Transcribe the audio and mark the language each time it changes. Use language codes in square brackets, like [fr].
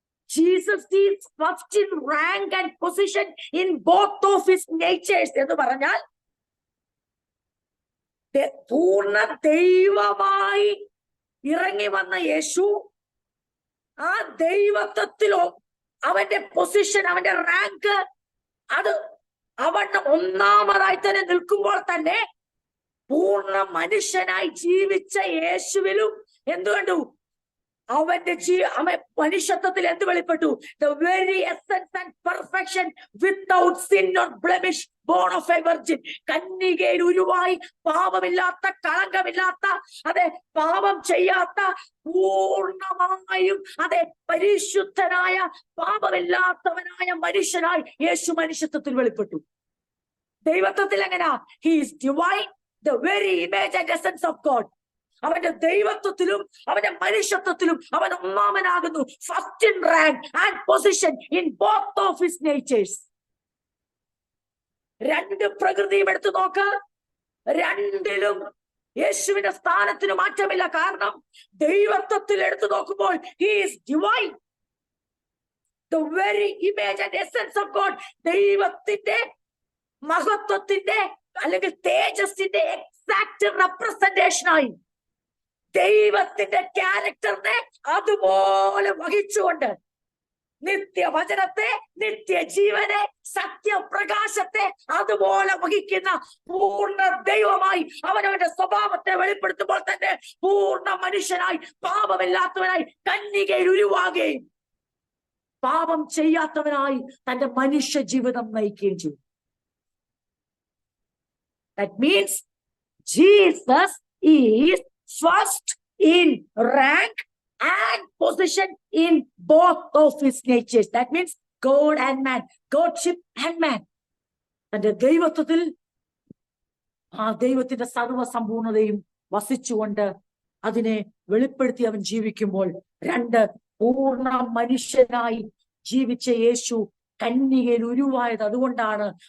[en] Jesus is first in rank and position in both of his natures [ml] എന്ന് പറഞ്ഞാൽ, പൂർണ്ണ ദൈവമായി ഇറങ്ങി വന്ന യേശു ആ ദൈവത്വത്തിലോ അവന്റെ പൊസിഷൻ, അവന്റെ റാങ്ക്, അത് അവൻ ഒന്നാമതായി തന്നെ നിൽക്കുമ്പോൾ തന്നെ പൂർണ്ണ മനുഷ്യനായി ജീവിച്ച യേശുവിലും എന്ത് കണ്ടു? അവന്റെ മനുഷ്യത്വത്തിൽ എന്ത് വെളിപ്പെട്ടു? [en] The very essence and perfection without sin or blemish, born of a virgin. [ml] കന്യകയിൽ ഉരുവായി പാപമില്ലാത്ത, കളങ്കമില്ലാത്ത, അതെ പാപം ചെയ്യാത്ത, പൂർണ്ണമായും അതെ പരിശുദ്ധനായ, പാപമില്ലാത്തവനായ മനുഷ്യനായി യേശു മനുഷ്യത്വത്തിൽ വെളിപ്പെട്ടു. ദൈവത്വത്തിൽ എങ്ങനെയാ? [en] He is divine, the very image and essence of God. [ml] അവന്റെ ദൈവത്വത്തിലും അവന്റെ മനുഷ്യത്വത്തിലും അവൻ ഒന്നാമനാകുന്നു. [en] First in rank and position in both of his natures. [ml] രണ്ട് പ്രകൃതിയും എടുത്തു നോക്ക്, രണ്ടിലും യേശുവിന്റെ സ്ഥാനത്തിന് മാറ്റമില്ല. കാരണം ദൈവത്വത്തിൽ എടുത്തു നോക്കുമ്പോൾ [en] he is divine, the very image and essence of God. [ml] ദൈവത്തിന്റെ മഹത്വത്തിന്റെ അല്ലെങ്കിൽ തേജസ്സിന്റെ എക്സാക്ട് റെപ്രസെന്റേഷനായി ദൈവത്തിന്റെ ക്യാരക്ടറിനെ അതുപോലെ വഹിച്ചുകൊണ്ട് നിത്യവചനത്തെ, നിത്യജീവനെ, സത്യപ്രകാശത്തെ അതുപോലെ വഹിക്കുന്ന പൂർണ്ണ ദൈവമായി അവനവന്റെ സ്വഭാവത്തെ വെളിപ്പെടുത്തുമ്പോൾ തന്നെ പൂർണ്ണ മനുഷ്യനായി, പാപമില്ലാത്തവനായി കന്യകയിൽ ഉരുവാകുകയും പാപം ചെയ്യാത്തവനായി തന്റെ മനുഷ്യ ജീവിതം നയിക്കുകയും ചെയ്യും. [en] That means Jesus is first in rank and possession in both of his natures. That means God and man, Godship and man. [ml] തന്റെ ദൈവത്വത്തിൽ ആ ദൈവത്തിന്റെ സർവ്വസമ്പൂർണതയും വസിച്ചുകൊണ്ട് അതിനെ വെളിപ്പെടുത്തി അവൻ ജീവിക്കുമ്പോൾ രണ്ട് പൂർണ്ണ മനുഷ്യനായി ജീവിച്ച യേശു കന്യകയിൽ ഉരുവായത് അതുകൊണ്ടാണ്.